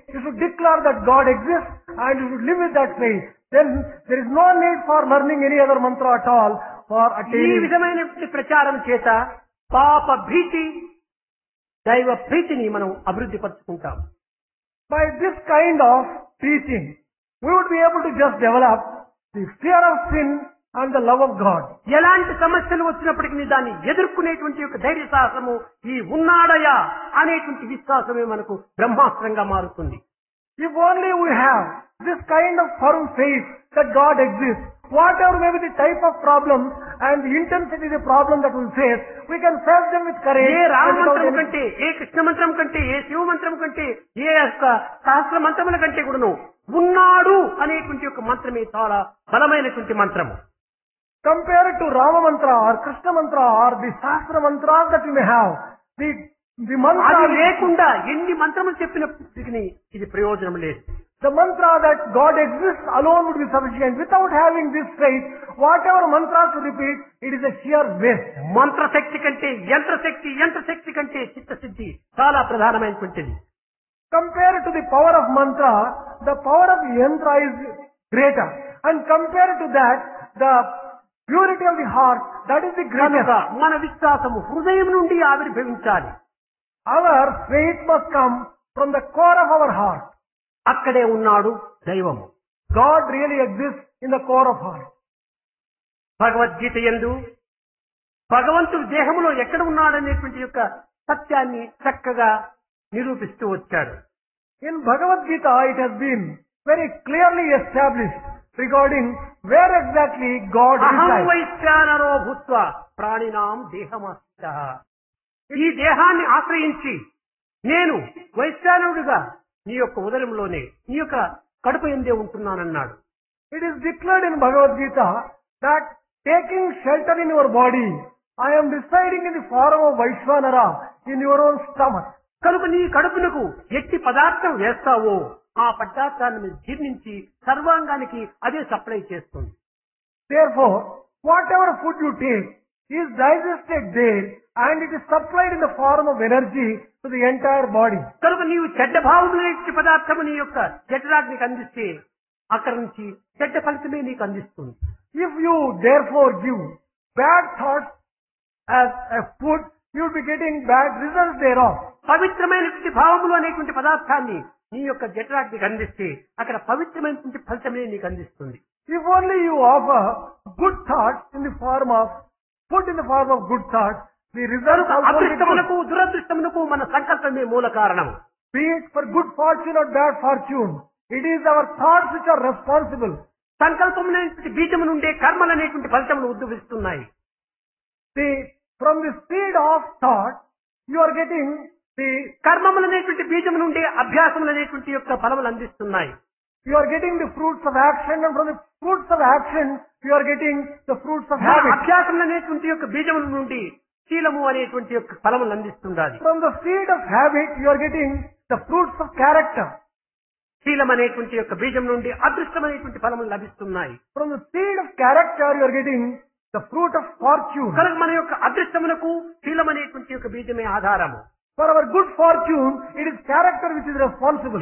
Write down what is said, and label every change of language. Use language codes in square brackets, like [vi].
[en] You should declare that God exists and you should live with that faith. Then there is no need for learning any other mantra at all for [te] ఈ [en] attaining. [te] విధమైన ప్రచారం చేత పాప భీతి దైవ ప్రీతిని మనం అభివృద్ధి పరుచుకుంటాం. [en] By this kind of teaching, we would be able to just develop the fear of sin and the love of God. [te] ఎలాంటి సమస్యలు వచ్చినప్పటికీ దాన్ని ఎదుర్కొనేటువంటి యొక్క ధైర్య సాహసము ఈ ఉన్నాడయా అనేటువంటి విశ్వాసమే మనకు బ్రహ్మాస్త్రంగా మారుతుంది. [en] If only we have this kind of firm faith that God exists, whatever may be the type of problem and the intensity of the problem that we face, we can face them with courage. [te] ఏ Rama [en] and without [te] మంత్రం [en] any- [te] కంటే, ఏ కృష్ణ మంత్రం కంటే, ఏ శివ మంత్రం కంటే, ఏ యొక్క సహస్ర మంత్రముల కంటే కూడాను ఉన్నాడు అనేటువంటి యొక్క మంత్రమే చాలా బలమైనటువంటి మంత్రము. [en] Compared to Rama mantra or Krishna mantra or the Shastra mantras that you may have, the mantra [te] అది లేకుండా ఎన్ని మంత్రములు చెప్పినప్పటికీ ఇది ప్రయోజనం లేదు. [en] The mantra that God exists alone would be sufficient. Without having this faith, whatever mantras you repeat, it is a sheer waste. [te] మంత్రశక్తి కంటే యంత్రశక్తి, యంత్రశక్తి కంటే చిత్తశుద్ధి చాలా ప్రధానమైనటువంటిది. [en] Compared to the power of mantra, the power of yantra is greater. And compared to that, the purity of the heart, that is the [te] కనుక [en] greatest. [te] మన విశ్వాసము హృదయం నుండి ఆవిర్భవించాలి. [en] Our faith must come from the core of our heart. [te] అక్కడే ఉన్నాడు దైవము. [en] God really exists in the core of heart. [te] Bhagavad Gita యందు భగవంతుడు దేహములో ఎక్కడ ఉన్నాడనేటువంటి యొక్క సత్యాన్ని చక్కగా నిరూపిస్తూ వచ్చాడు. [en] In Bhagavad Gita, it has been very clearly established regarding where exactly God [sa] అహం [en] resides. [sa] వైశ్వానరో భూత్వా ప్రాణినాం దేహమాశ్రితః. [te] ఈ దేహాన్ని ఆశ్రయించి నేను వైశ్వానరుడిగా నీ యొక్క ఉదరంలోనే నీ యొక్క కడుపు ఎందే ఉంటున్నానన్నాడు. [en] It is declared in Bhagavad Gita that taking shelter in your body, I am residing in the form of Vaishvanara in your own stomach. [te] కనుక నీ కడుపునకు ఎట్టి పదార్థం వేస్తావో ఆ పదార్థాన్ని జీర్ణించి సర్వాంగానికి అదే సప్లై చేస్తుంది. [en] Therefore, whatever food you take is digested there and it is supplied in the form of energy to the entire body. [te] కనుక నీవు చెడ్డ భావములేని పదార్థము నీ యొక్క జఠరాగ్నికి అందిస్తే అక్కడి నుంచి చెడ్డ ఫలితమే నీకు అందిస్తుంది. [en] If you therefore give bad thoughts as a food, you will be getting bad results thereof. [te] పవిత్రమైనటువంటి భావములు అనేటువంటి పదార్థాన్ని నీ యొక్క జఠరాగ్నికి అందిస్తే అక్కడ పవిత్రమైనటువంటి ఫలితమే నీకు అందిస్తుంది. [en] If only you offer good thoughts in the form of food in the form of good thoughts, the result also will be good. [te] అదృష్టమునకు దురదృష్టమునకు మన సంకల్పమే మూల కారణం. [en] Be it for good fortune or bad fortune, it is our thoughts which are responsible. [te] సంకల్పమునేటువంటి బీజము నుండే కర్మలు అనేటువంటి ఫలితములు ఉద్భవిస్తున్నాయి. [en] From the seed of thought, you are getting the [te] కర్మములు అనేటువంటి బీజము నుండే అభ్యాసములు అనేటువంటి యొక్క ఫలములు అందిస్తున్నాయి. [en] you are getting the fruits of action, and from the fruits of action, you are getting the fruits of [te] మన [en] habit. [te] అభ్యాసములు అనేటువంటి యొక్క బీజముల నుండి శీలము అనేటువంటి యొక్క ఫలములు అందిస్తుండాలి. [en] From the seed of habit, you are getting the fruits of character. [te] శీలం అనేటువంటి యొక్క బీజం నుండి అదృష్టం అనేటువంటి ఫలములు లభిస్తున్నాయి. [en] From the seed of character, you are getting the fruit of fortune. [te] కనుక మన యొక్క అదృష్టమునకు శీలం అనేటువంటి యొక్క బీజమే ఆధారము. [en] For our good fortune, it is character which is responsible.